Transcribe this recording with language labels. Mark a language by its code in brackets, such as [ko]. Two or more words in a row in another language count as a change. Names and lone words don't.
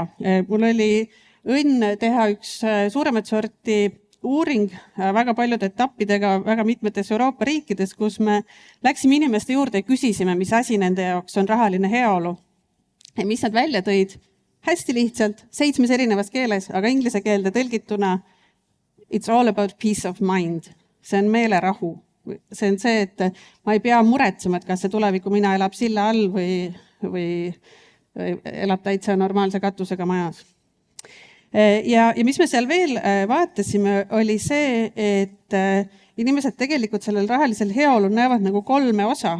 [et] Mul oli õnn teha üks suuremat sorti uuring väga paljude etappidega väga mitmetes Euroopa riikides, kus me läksime inimeste juurde ja küsisime, mis asi nende jaoks on rahaline heaolu. Ja mis nad välja tõid? Hästi lihtsalt, 7 erinevas keeles, aga inglise keelde tõlgituna [en] it's all about peace of mind. [et] See on meelerahu. See on see, et ma ei pea muretsema, et kas see tuleviku mina elab silla all või elab täitsa normaalse katusega majas. Ja mis me seal veel vaatasime, oli see, et inimesed tegelikult sellel rahalisel heaolul näevad nagu 3 osa.